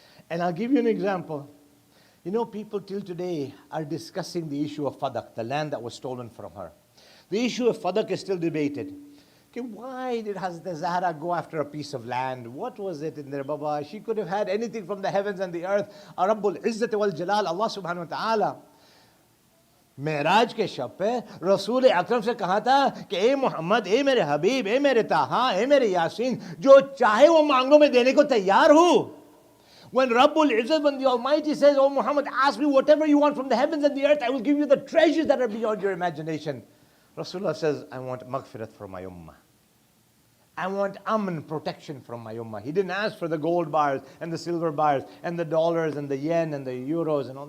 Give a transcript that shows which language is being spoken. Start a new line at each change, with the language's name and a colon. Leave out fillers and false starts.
English: And I'll give you an example. People till today are discussing the issue of Fadak, the land that was stolen from her. The issue of Fadak is still debated. Okay, why did Hazrat Zahra go after a piece of land? What was it in there, Baba? She could have had anything from the heavens and the earth. Rabbul Izzat wal Jalal, Allah subhanahu wa ta'ala.
Hindi: Meraj के शब पे रसूल अकरम से कहा था कि ए मोहम्मद, ए मेरे हबीब, ए मेरे ताहा, ए मेरे यासीन, जो चाहे वो मांगो मैं देने को तैयार हूँ.
English: When Rabbul Izzat, when the Almighty says, oh Muhammad, ask me whatever you want from the heavens and the earth, I will give you the treasures that are beyond your imagination. Rasulullah says, I want maghfirat for my ummah. I want aman, protection from my ummah. He didn't ask for the gold bars and the silver bars and the dollars and the yen and the euros and all.